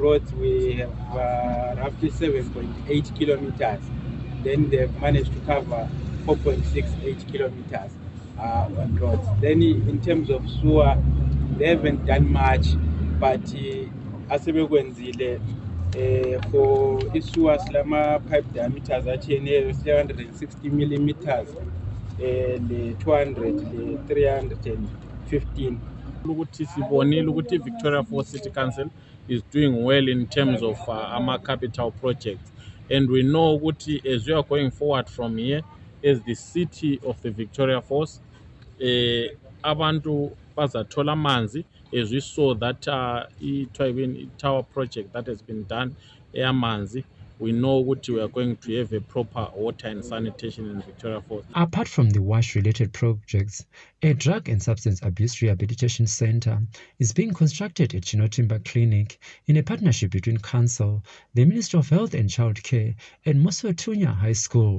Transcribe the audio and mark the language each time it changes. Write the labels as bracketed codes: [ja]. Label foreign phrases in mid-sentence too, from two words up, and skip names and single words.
[en] Roads, we have roughly 7.8 kilometers. Then they've managed to cover 4.68 kilometers on roads. Then in terms of sewer, they haven't done much, but asebekwenzile for issues lama pipe diameters achiyeneyo 360 millimeters, le 200 le 315. [nd] Ukuthi sibonile ukuthi [en] Victoria Falls City Council is doing well in terms of our capital projects, and we know ukuthi as we are going forward from here as the city of the Victoria Falls, [nd] abantu bazathola amanzi, [en] as we saw that tower project that has been done, eyamanzi. We know that we are going to have a proper water and sanitation in Victoria Falls. Apart from the WASH-related projects, a drug and substance abuse rehabilitation center is being constructed at Chinotimba Clinic in a partnership between Council, the Ministry of Health and Child Care, and Mosotunya High School.